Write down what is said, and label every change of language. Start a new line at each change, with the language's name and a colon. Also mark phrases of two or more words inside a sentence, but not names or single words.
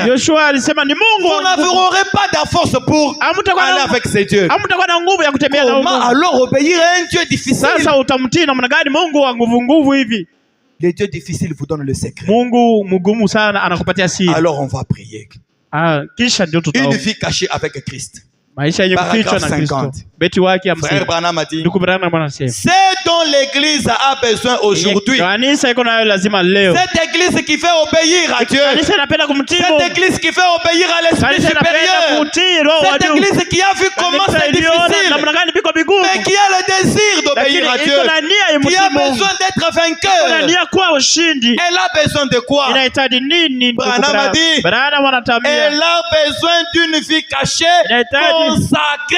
French: Vous n'aurez pas de force pour aller avec ce Dieu. Comment alors obéir à un Dieu difficile? Les dieux difficiles vous donnent le secret. Alors on va prier. Une vie cachée avec Christ.
Swahili: Maisha yenye kufichwa na Kristo. Beti wake 50.
French: Frère Branham a dit,
Swahili: Ndugu Branham anasema,
French: c'est dont l'église a besoin aujourd'hui.
Swahili: Kanisa iko nayo lazima leo.
French: Cette église qui fait obéir à Dieu.
Swahili: Kanisa inapenda kumtii Mungu.
French: Cette église qui fait obéir à l'esprit supérieur. Cette église qui a vu comment c'est difficile, mais qui a le désir d'obéir à Dieu, qui a besoin d'être vainqueur. Elle a besoin de quoi? Branham a dit, elle a besoin d'une vie cachée, consacrée.